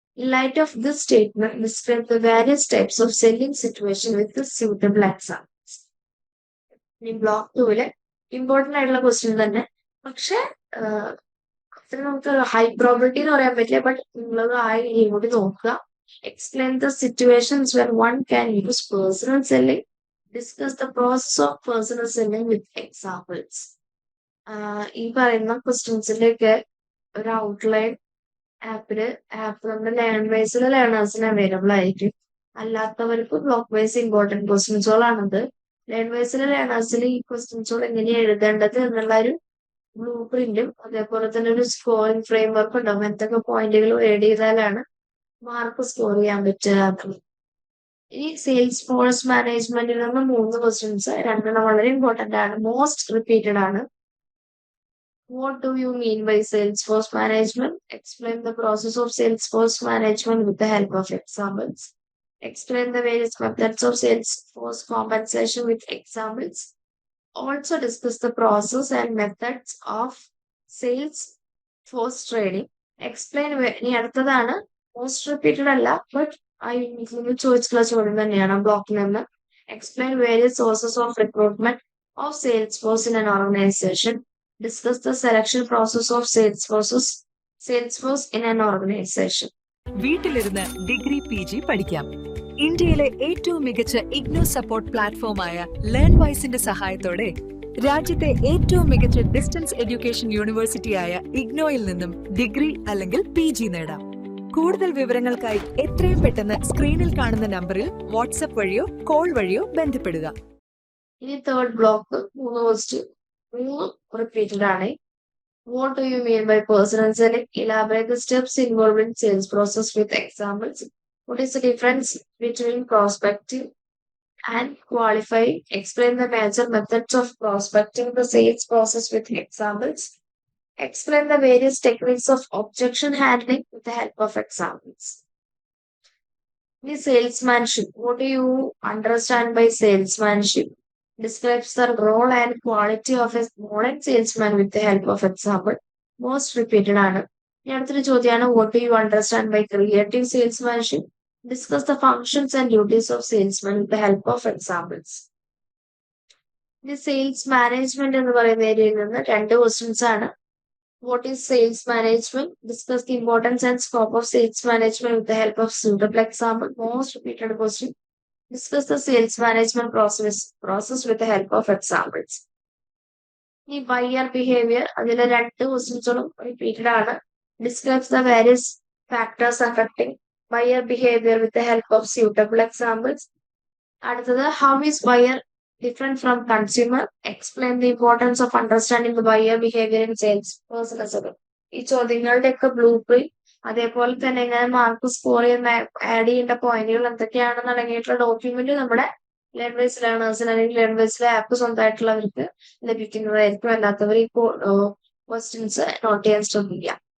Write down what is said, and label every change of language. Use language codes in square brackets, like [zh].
[en] In light of this statement, describe the various types of selling situation with the suitable examples. [ml] ഇനി block 2 important ആയിട്ടുള്ള question തന്നെ, പക്ഷെ അത്ര നമുക്ക് high probability എന്ന് പറയാൻ പറ്റില്ല. ബട്ട് നിങ്ങൾ ആ കൂടി നോക്കുക. [en] Explain the situations where one can use personal selling, discuss the process of personal selling with examples. [ml] ഈ പറയുന്ന ക്വസ്റ്റ്യൻസിന്റെയൊക്കെ ഒരു ഔട്ട്ലൈൻ ആപ്പ് നമ്മുടെ ലേണേഴ്സിലെ ലേണേഴ്സിന് അവൈലബിൾ ആയിരിക്കും. അല്ലാത്തവർക്ക് ബ്ലോക്ക് വൈസ് ഇമ്പോർട്ടന്റ് ക്വസ്റ്റ്യൻസുകളാണത്. ലേണേഴ്സിലെ ലേണേഴ്സിൽ ഈ ക്വസ്റ്റ്യൻസുകൾ എങ്ങനെയാണ് എഴുതേണ്ടത് എന്നുള്ള ഒരു ബ്ലൂ പ്രിന്റും അതേപോലെ തന്നെ ഒരു സ്കോറിംഗ് ഫ്രെയിം വർക്ക് ഉണ്ടാവും. എന്തൊക്കെ പോയിന്റുകൾ റീഡ് ചെയ്താലാണ് മാർക്ക് സ്കോർ ചെയ്യാൻ പറ്റുക. ഈ സെയിൽസ് ഫോഴ്സ് മാനേജ്മെന്റിൽ നിന്ന് 3 ക്വസ്റ്റ്യൻസ്, 2 വളരെ ഇമ്പോർട്ടന്റ് ആണ്, മോസ്റ്റ് റിപ്പീറ്റഡ് ആണ്. [en] What do you mean by Salesforce management? Explain the process of Salesforce management with the help of examples. Explain the various methods of Salesforce compensation with examples. Also discuss the process and methods of Salesforce trading. [ml] Explain ഇനി അടുത്തതാണ് most repeated അല്ല, but ചോദിച്ചിട്ടുള്ള ചോദ്യം തന്നെയാണ് ബ്ലോക്കിൽ നിന്ന്. [en] Explain various sources of recruitment of Salesforce in an organization. Discuss the selection process of Salesforce in an organization. [ml] വീട്ടിലിരുന്ന് degree PG പഠിക്കാം. ഇന്ത്യയിലെ ഏറ്റവും മികച്ച ഇഗ്നോ സപ്പോർട്ട് പ്ലാറ്റ്ഫോമായ ലേൺവൈസിന്റെ സഹായത്തോടെ രാജ്യത്തെ ഏറ്റവും മികച്ച ഡിസ്റ്റൻസ് എഡ്യൂക്കേഷൻ യൂണിവേഴ്സിറ്റിയായ ഇഗ്നോയിൽ നിന്നും ഡിഗ്രി അല്ലെങ്കിൽ PG നേടാം. കൂടുതൽ വിവരങ്ങൾക്കായി എത്രയും പെട്ടെന്ന് സ്ക്രീനിൽ കാണുന്ന നമ്പറിൽ വാട്സ്ആപ്പ് വഴിയോ കോൾ വഴിയോ ബന്ധപ്പെടുക. ഇനി തേർഡ് ബ്ലോക്ക് 3 ക്വസ്റ്റ്യൻ repeated ആണ്. [en] What do you mean by personal selling? Elaborate the steps involved in sales process with examples. What is the difference between prospecting and qualifying? Explain the major methods of prospecting the sales process with examples. Explain the various techniques of objection handling with the help of examples. The salesmanship. What do you understand by salesmanship? Describes the role and quality of a modern salesman with the help of example. Most repeated [ml] ആണ്. ഇനി അടുത്തൊരു ചോദ്യമാണ്, [en] what do you understand by creative salesmanship? Discuss the functions and duties of salesman with the help of examples. The sales management [ml] എന്ന് പറയുന്ന ഏരിയയിൽ നിന്ന് 2 questions ആണ്. [en] What is sales management? Discuss the importance and scope of sales management with the help of suitable example. Most repeated question. Discuss the sales management process with the help of examples. [ml] ഈ buyer behavior അതിലെ 2 ക്വസ്റ്റ്യൻസുകളും repeated ആണ്. [en] Describes the various factors affecting buyer behavior with the help of suitable examples. അടുത്തത്, how is buyer different from consumer? Explain the importance of understanding the buyer behavior in sales process. [ml] ഈ ചോദ്യങ്ങളുടെ ഒക്കെ blue print അതേപോലെ തന്നെ എങ്ങനെ mark score ചെയ്യുന്ന add ചെയ്യേണ്ട പോയിന്റുകൾ എന്തൊക്കെയാണെന്ന് അടങ്ങിയിട്ടുള്ള ഡോക്യുമെന്റ് നമ്മുടെ ലേൺവൈസ് ലേണേഴ്സിന് അല്ലെങ്കിൽ ലേൺവൈസിലെ ആപ്പ് സ്വന്തമായിട്ടുള്ളവർക്ക് ലഭിക്കുന്നതായിരിക്കും. അല്ലാത്തവർ ഈ ക്വസ്റ്റ്യൻസ് നോട്ട് ചെയ്യാൻ ശ്രമിക്കുക.